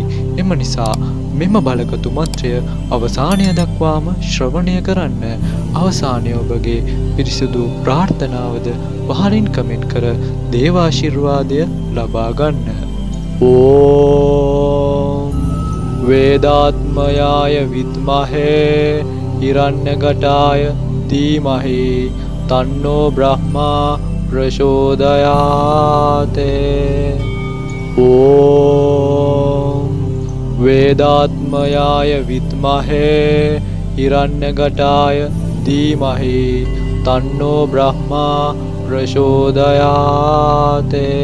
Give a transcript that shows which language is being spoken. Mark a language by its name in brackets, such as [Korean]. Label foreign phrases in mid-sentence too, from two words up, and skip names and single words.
[Sinhala] එම නිසා මෙම බලගතු මන්ත්‍රය අවසානය දක්වාම ශ්‍රවණය කරන්න. අවසානයේ ඔබගේ පිරිසිදු ප්‍රාර්ථනාවද පහලින් කමෙන්ට් කර දේවාශිර්වාදය ලබා ගන්න. [Sanskrit] ඕම් वेदात्मयाय विद्महे हिरण्यघटाय धीमहि तन्नो ब्रह्मा प्रचोदयाते। ओम वेदात्मयाय विद्महे हिरण्यघटाय धीमहि तन्नो ब्रह्मा प्रचोदयाते।